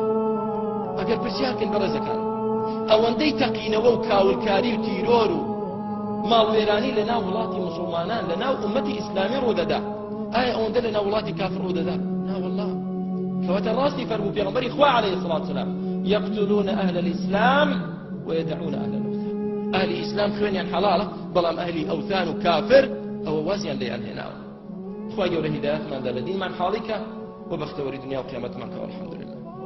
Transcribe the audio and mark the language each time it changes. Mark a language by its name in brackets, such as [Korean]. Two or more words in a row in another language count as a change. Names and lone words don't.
[Central Kurdish] ئەگەر پرسیارکەن بەڕێزەکان ئەوەندەی تەقینەوە و کاولکاری و تیرۆر و ماڵوێرانی لە ناو وڵاتی موسڵمانان لە ناو ئومەتی ئیسلامی ڕوودەدا ئایا ئەوەندە لە ناو وڵاتی کافر ڕوودەدا نا وەڵڵا کەواتە ڕاستی فەرموو پێغەمبەری خوا [Arabic] عەلەیهی الصەلاة وەسەلام يقتلون أهل الإسلام ويدعون أهل الأوثان أهل الإسلام [Central Kurdish] خوێنیان حەڵاڵە بەڵام ئەهلی ئەوثان و کافر ئەوە وازیان لێیان هێناوە خوای گەورە هیدایەتمان دا لە دینمان حاڵی کە و بەختەوەری دنیا و قیامەتمان کەوە الحەمدولله